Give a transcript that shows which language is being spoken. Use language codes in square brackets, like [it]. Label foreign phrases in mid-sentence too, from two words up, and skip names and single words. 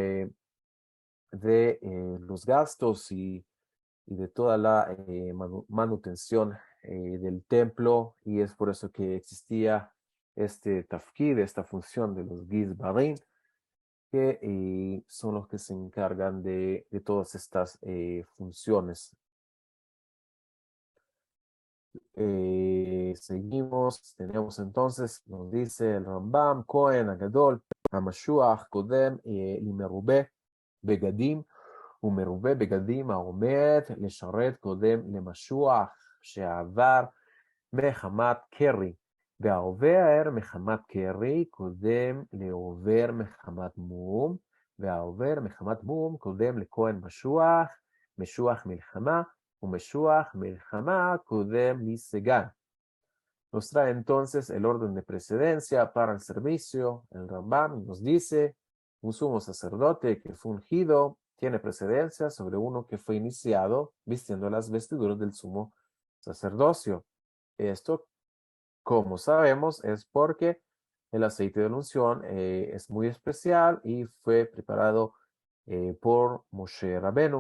[es] de los gastos y de toda la manutención del templo, y es por eso que existía este tafkid, esta función de los Gizbarim, que son los que se encargan de todas estas funciones. Seguimos, tenemos entonces, nos dice el Rambam, [he] כהן, הגדול, המשוח, קודם, ומרובה, בגדים, ומרובה בגדים העומד לשרת קודם למשוח שעבר מחמת קרי, והעובר מחמת קרי קודם לעובר מחמת מום, והעובר מחמת מום קודם לכהן משוח, משוח מלחמה, ומשוח milchama קודם לסגן. [es] Nos trae entonces el orden de precedencia para el servicio. El Rambam nos dice, un sumo sacerdote que fue ungido tiene precedencia sobre uno que fue iniciado vistiendo las vestiduras del sumo sacerdocio. Esto, como sabemos, es porque el aceite de la unción es muy especial y fue preparado por Moshe Rabenu.